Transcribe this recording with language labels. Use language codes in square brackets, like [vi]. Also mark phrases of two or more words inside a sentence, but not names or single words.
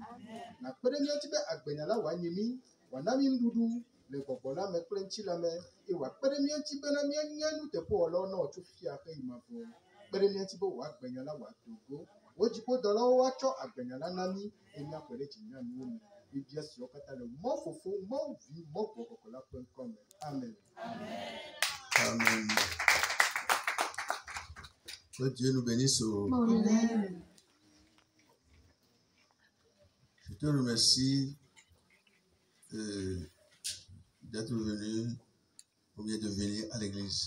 [ee] Nakpe ɖe mía ŋuti be agbenya la wòanye mí, wòana mí nuɖuɖu le gbɔgbɔ la me kple ŋuti la me, eye wòakpe ɖe mía ŋuti bena míanye nuteƒewɔlawo na wò tso fia xe yi mavɔ. Kpe ɖe mía ŋuti be wò agbenya la wòado go. Wò dziƒodɔlawo woatsɔ agbenya la na mí eye míaxɔe ɖe dzinyanuwo me. Bibia siwo katã le mɔ Fofo, mɔ Vi, mɔ Gbɔgbɔ Kɔkɔ la ƒe ŋkɔ me. Amen. [fr] Amen. Que Dieu nous bénisse. Amen. Je te remercie d'être venu ou bien de venir à l'église.